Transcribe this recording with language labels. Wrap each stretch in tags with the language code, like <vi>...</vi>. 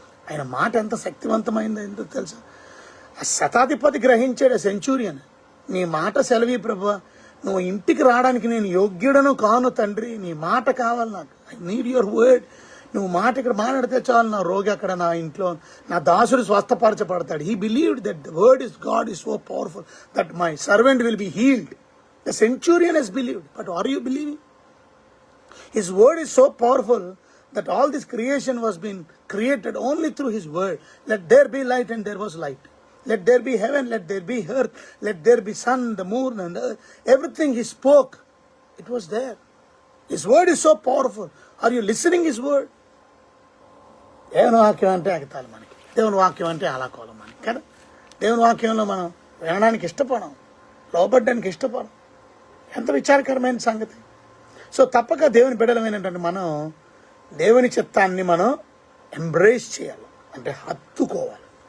<te>ఆయన మాట ఎంత శక్తివంతమైందో ఎంతో తెలుసా? ఆ శతాధిపతి గ్రహించాడు, సెంచూరియన్, నీ మాట సెలవి ప్రభువా, నువ్వు ఇంటికి రావడానికి నేను యోగ్యుడను కాను తండ్రి, నీ మాట కావాలి నాకు,</te> <en>I need your word.</en> <te>నువ్వు మాట ఇక్కడ మాట్లాడితే చాలు, నా రోగి అక్కడ నా ఇంట్లో, నా దాసుడు స్వస్థపరచబడతాడు.</te> <en>He believed that the word is God is so powerful that my servant will be healed. The centurion he's believed, but are you believing? His word is so powerful that all this creation was being created only through his word. Let there be light, and there was light. Let there be heaven, let there be earth, let there be sun, the moon and the earth. Everything he spoke, it was there. His word is so powerful. Are you listening his word?</en> <te>దేవుని వాక్యం అంటే అగతాలు మనకి, దేవుని వాక్యం అంటే అలాకోలం మనకి కదా. దేవుని వాక్యంలో మనం వినడానికి ఇష్టపడం, లోబడ్డానికి ఇష్టపడం. ఎంత విచారకరమైన సంగతి. సో తప్పక దేవుని బిడ్డలమైనటువంటి మనం దేవుని చిత్తాన్ని మనం ఎంబ్రేస్ చేయాలి, అంటే హత్తుకోవాలి.</te>